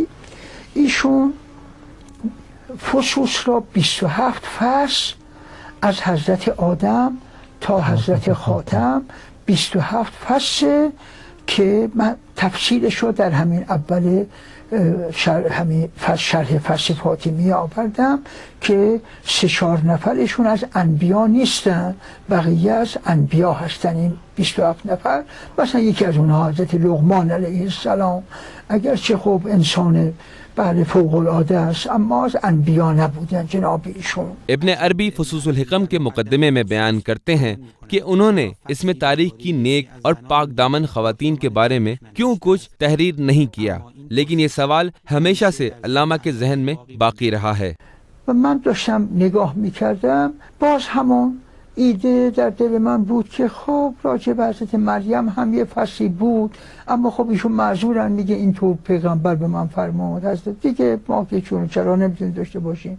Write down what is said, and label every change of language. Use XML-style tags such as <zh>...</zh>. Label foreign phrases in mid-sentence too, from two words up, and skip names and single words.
<fa>ایشون فصوص را 27 فصل از حضرت آدم تا حضرت خاتم 27 فصل که من تفصیلش رو در همین اول شرح فصل فاطمی آوردم که 3-4 نفرشون از انبیا نیستن، بقیه از انبیا هستن. این 27 نفر مثلا یکی از اونها حضرت لقمان</fa> <ar>علیه السلام،</ar> <fa>اگرچه خب انسان بله فوق العاده است اما از انبیا نبودن جناب ایشون.</fa> <ur>ابن عربی فصوص الحکم کے مقدمے میں بیان کرتے ہیں کہ انہوں نے اس میں تاریخ کی نیک اور پاک دامن خواتین کے بارے میں کیوں کچھ تحریر نہیں کیا، لیکن یہ سوال ہمیشہ سے علامہ کے ذہن میں باقی رہا ہے.</ur> <fa>و من داشتم نگاه میکردم، باز همون ایده در دل من بود که خب راجع به حضرت مریم هم یه فصلی بود، اما خب ایشون معذورن، میگه اینطور پیغمبر به من فرمود، حضرت دیگه ما که چرا نمیتونیم داشته باشیم.</fa>